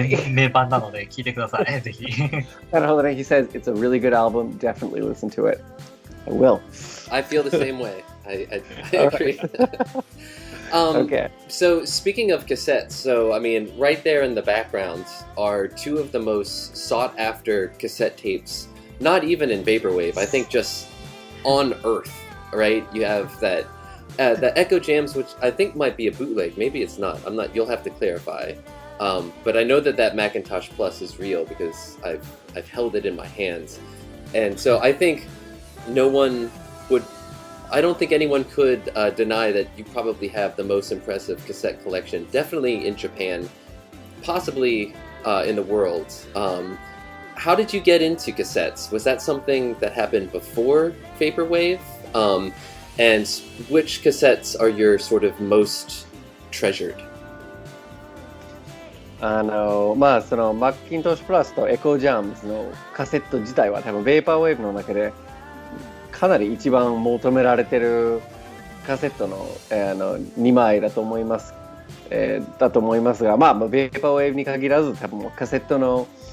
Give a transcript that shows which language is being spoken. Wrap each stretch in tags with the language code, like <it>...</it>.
<ja>名盤なので聞いてください、ぜひ。なるほどね。</ja> <en>He says it's a really good album. Definitely listen to it. I will. I feel the same way. I agree. Okay. So speaking of cassettes, so I mean, right there in the background are two of the most sought after cassette tapes. Not even in vaporwave, I think just on Earth. Right? You have that the Echo Jams, which I think might be a bootleg. Maybe it's not. I'm not. You'll have to clarify. But I know that Macintosh Plus is real because I've held it in my hands, and so I think no one would. I don't think anyone could deny that you probably have the most impressive cassette collection, definitely in Japan, possibly in the world. How did you get into cassettes? Was that something that happened before vaporwave? And which cassettes are your sort of most treasured?</en> <ja>まあそのマッキントッシュプラスとエコージャムズのカセット自体は多分ベーパーウェーブの中でかなり一番求められてるカセットの、2枚だと思います、が、まあベーパーウェーブに限らず多分カセットの、</ja>